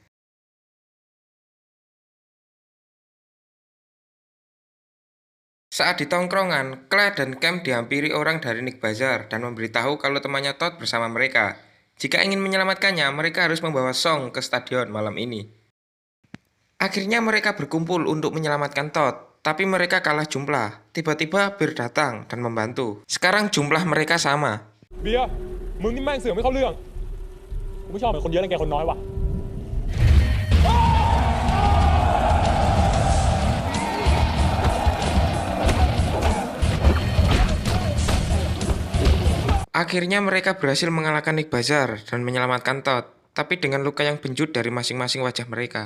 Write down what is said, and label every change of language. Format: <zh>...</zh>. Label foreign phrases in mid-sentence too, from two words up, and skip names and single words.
<id>Saat di tongkrongan, Claire dan Cam dihampiri orang dari Nick Bazaar dan memberitahu kalau temannya Todd bersama mereka. Jika ingin menyelamatkannya, mereka harus membawa Song ke stadion malam ini. Akhirnya mereka berkumpul untuk menyelamatkan Todd, tapi mereka kalah jumlah. Tiba-tiba Bear datang dan membantu. Sekarang jumlah mereka sama.</id> <th>เบียร์มึงนี่แม่งเสือกไม่เข้าเรื่องกูไม่ชอบเหมือนคนเยอะรังแกคนน้อยว่ะ</th> <id>Akhirnya mereka berhasil mengalahkan Nick Bazaar dan menyelamatkan Todd, tapi dengan luka yang benjut dari masing-masing wajah mereka.</id>